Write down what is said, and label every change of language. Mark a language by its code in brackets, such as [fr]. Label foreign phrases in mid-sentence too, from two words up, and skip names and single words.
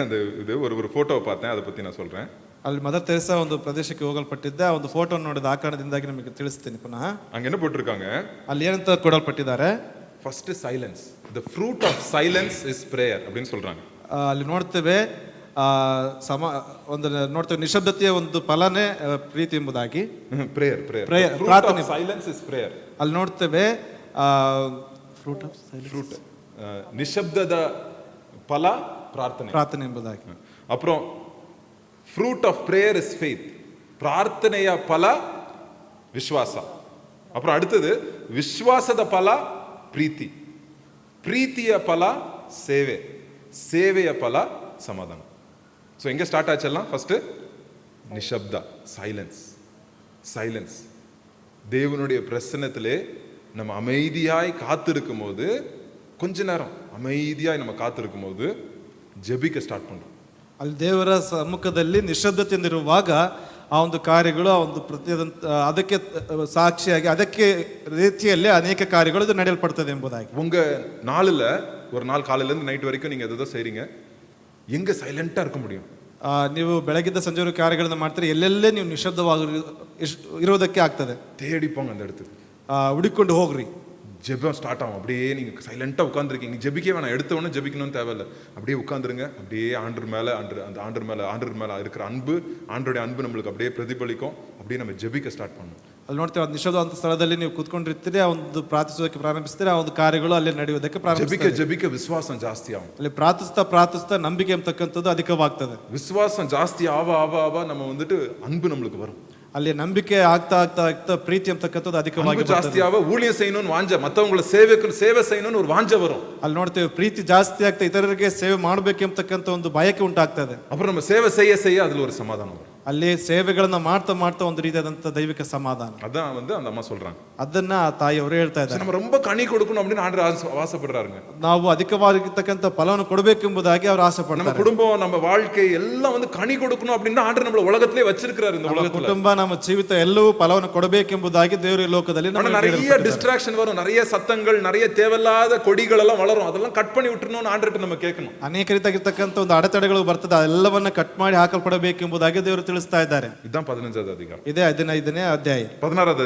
[ta] அந்த இது ஒரு ஃபோட்டோவை பார்த்தேன், அதை பத்தி நான் சொல்றேன். [kn] ಅಲ್ಲಿ ಮದರ್ ತೆರೇಸಾ ಒಂದು ಪ್ರದೇಶಕ್ಕೆ ಹೋಗಲ್ಪಟ್ಟಿದ್ದೆ, ಆ ಒಂದು ಫೋಟೋ ನೋಡಿದ ಆ ಕಾರಣದಿಂದಾಗಿ ನಿಮಗೆ ತಿಳಿಸ್ತೀನಿ ಪುನಃ. [ta] அங்க என்ன போட்டிருக்காங்க? [kn] ಅಲ್ಲಿ ಏನಂತ ಕೊಡಲ್ಪಟ್ಟಿದ್ದಾರೆ? [en] first silence, the fruit of silence is prayer [ta] அப்படின்னு சொல்றாங்க. [kn] ಅಲ್ಲಿ ನೋಡ್ತೇವೆ ಒಂದು ನೋಡ್ತೇವೆ ನಿಶಬ್ದತೆಯ ಒಂದು ಫಲನೇ ಪ್ರೀತಿ ಎಂಬುದಾಗಿ. ಪ್ರೇಯರ್ ಪ್ರಾರ್ಥನೆ, [en] silence is prayer. [kn] ಅಲ್ಲಿ ನೋಡ್ತೇವೆ ಫ್ರೂಟ್ ನಿಶಬ್ದದ ಫಲ ಪ್ರಾರ್ಥನೆ ಎಂಬುದಾಗಿ. [en] அப்புறம் fruit of prayer is faith, [ta] பிரார்த்தனைய பல விசுவாಸ. அப்புறம் அடுத்தது [kn] விசுவாಸದ ಫಲ ಪ್ರೀತಿ, ಪ್ರೀತಿಯ ಫಲ ಸೇವೆ, ಸೇವೆಯ ಫಲ ಸಮಾಧಾನ. [ta] ஸோ எங்கே ஸ்டார்ட் ஆச்செல்லாம்? ஃபர்ஸ்ட் நிஷப்த, சைலன்ஸ். தேவனுடைய பிரசன்னத்திலே நம்ம அமைதியாய் காத்திருக்கும் போது, கொஞ்ச நேரம் அமைதியாய் நம்ம காத்திருக்கும் போது ஜெபிக்க ஸ்டார்ட் பண்றோம். [kn] ಅಲ್ಲಿ ದೇವರ ಸಮ್ಮುಖದಲ್ಲಿ ನಿಶ್ಶಬ್ದತೆಯಿಂದಿರುವಾಗ ಆ ಒಂದು ಕಾರ್ಯಗಳು, ಆ ಒಂದು ಅದಕ್ಕೆ ಸಾಕ್ಷಿಯಾಗಿ ಅದಕ್ಕೆ ರೀತಿಯಲ್ಲಿ ಅನೇಕ ಕಾರ್ಯಗಳು ಇದು ನಡೆಯಲ್ಪಡ್ತದೆ ಎಂಬುದಾಗಿ. [ta] உங்க நாளில் ஒரு நாள் காலையில இருந்து நைட் வரைக்கும் நீங்க எதோ செய்றீங்க, எங்க சைலண்டா இருக்க முடியும்? [kn] ನೀವು ಬೆಳಗಿದ್ದ ಸಂಜೆವರೆಗೂ ಕಾರ್ಯಗಳನ್ನ ಮಾಡ್ತೀರಿ, ಎಲ್ಲೆಲ್ಲೇ ನೀವು ನಿಶಬ್ದವಾಗಿ ಇರೋದಕ್ಕೆ ಆಗ್ತದೆ. [ta] தேடிப்போங்க அந்த இடத்துக்கு, [kn] ಹುಡುಕೊಂಡು ಹೋಗ್ರಿ. [ta] ஜெபம் ஸ்டார்ட் ஆகும். அப்படியே நீங்க சைலண்டா உட்காந்துருக்கீங்க, நீங்க ஜெபிக்க வேணாம், எடுத்த உடனே ஜெபிக்கணும்னு தேவையில்லை. அப்படியே உட்காந்துருங்க. அப்படியே ஆண்டவர் மேல இருக்கிற அன்பு, ஆண்டருடைய அன்பு நம்மளுக்கு அப்படியே பிரதிபலிக்கும். அப்படியே நம்ம ஜெபிக்க ஸ்டார்ட் பண்ணணும். [kn] ಅಲ್ಲಿ ನೋಡ್ತೇವೆ, ಅದು ನಿಶಬ್ದವಂತ ಸ್ಥಳದಲ್ಲಿ ನೀವು ಕೂತ್ಕೊಂಡಿರ್ತೀರಿ, ಆ ಒಂದು ಪ್ರಾರ್ಥಿಸೋದಕ್ಕೆ ಪ್ರಾರಂಭಿಸ್ತೀರಿ, ಆ ಒಂದು ಕಾರ್ಯಗಳು ಅಲ್ಲಿ ನಡೆಯುವುದಕ್ಕೆ ಪ್ರಾರಂಭಿಸ್ತೀರಿ. [ta] ஜெபிக்க விசுவாசம் ಜಾಸ್ತಿ ஆகும். [kn] ಅಲ್ಲಿ ಪ್ರಾರ್ಥಿಸ್ತಾ ನಂಬಿಕೆ ಎಂಬತಕ್ಕಂಥದ್ದು ಅಧಿಕವಾಗ್ತದೆ. [ta] விசுவாசம் ಜಾಸ್ತಿ ஆவ நம்ம வந்துட்டு அன்பு நம்மளுக்கு வரும். [kn] ಅಲ್ಲಿ ನಂಬಿಕೆ ಆಗ್ತಾ ಪ್ರೀತಿ ಅಂತಕ್ಕಂಥದ್ದು ಅಧಿಕವಾಗಿ ಜಾಸ್ತಿ ಆವ, [ta] ஊழியம் செய்யணும்னு வாஞ்ச, மத்தவங்கள சேவை செய்யணும்னு ஒரு வாஞ்ச வரும். [kn] ಅಲ್ಲಿ ನೋಡ್ತೇವೆ ಪ್ರೀತಿ ಜಾಸ್ತಿ ಆಗ್ತಾ ಇತರರಿಗೆ ಸೇವೆ ಮಾಡಬೇಕು ಎಂಬತಕ್ಕಂಥ ಒಂದು ಬಯಕೆ ಉಂಟಾಗ್ತದೆ. [ta] அப்புறம் நம்ம சேவை செய்ய அதுல ஒரு சமாதானம் வரும். [kn] ಅಲ್ಲಿ ಸೇವೆಗಳನ್ನ ಮಾಡ್ತಾ ಒಂದು ರೀತಿಯಾದಂತ ದೈವಿಕ ಸಮಾಧಾನ. [ta] அதான் வந்து அந்த ಅಮ್ಮ சொல்றாங்க, [kn] ಅದನ್ನ ಆ ತಾಯಿಯವರು ಹೇಳ್ತಾ ಇದ್ದಾರೆ. [ta] நம்ம ரொம்ப கனி கொடுக்கணும் அப்படின்னு ஆண்டவர் ஆசைப்படுறாருங்க. [kn] ನಾವು ಅಧಿಕವಾಗಿರ್ತಕ್ಕಂಥ ಫಲವನ್ನು ಕೊಡಬೇಕೆಂಬುದಾಗಿ ಅವರು ಆಸೆ ಪಡ್ತಾರೆ. [ta] நம்ம குடும்பம், நம்ம வாழ்க்கை எல்லாம் வந்து கனி கொடுக்கணும் அப்படின்னு ஆண்டவர் நம்மள உலகத்திலே வச்சிருக்காரு. இந்த உலகத்துல [kn] ಕುಟುಂಬ, ನಮ್ಮ ಜೀವಿತ ಎಲ್ಲವೂ ಫಲವನ್ನು ಕೊಡಬೇಕೆಂಬುದಾಗಿ ದೇವರು ಈ ಲೋಕದಲ್ಲಿ [ta] நிறைய டிஸ்ட்ராக்ஷன் வரும், நிறைய சத்தங்கள், நிறைய தேவையில்லாத கொடிகள் எல்லாம் வளரும். அதெல்லாம் கட் பண்ணி விட்டுறணும்னு ஆண்டவர்ட்ட நம்ம கேட்கணும். [kn] ಅನೇಕ ರೀತಿಯಾಗಿರ್ತಕ್ಕಂಥ ಒಂದು ಅಡೆತಡೆಗಳು ಬರ್ತದೆ, ಅದೆಲ್ಲವನ್ನ ಕಟ್ ಮಾಡಿ ಹಾಕಲ್ಪಡಬೇಕೆಂಬುದಾಗಿ ದೇವರು ತಿಳಿಸ್ತಾ ಇದ್ದಾರೆ. [ta] இதுதான் 15வது அதிகாரம். [kn] ಇದೇ 15ನೇ ಅಧ್ಯಾಯ. [ta] 16வது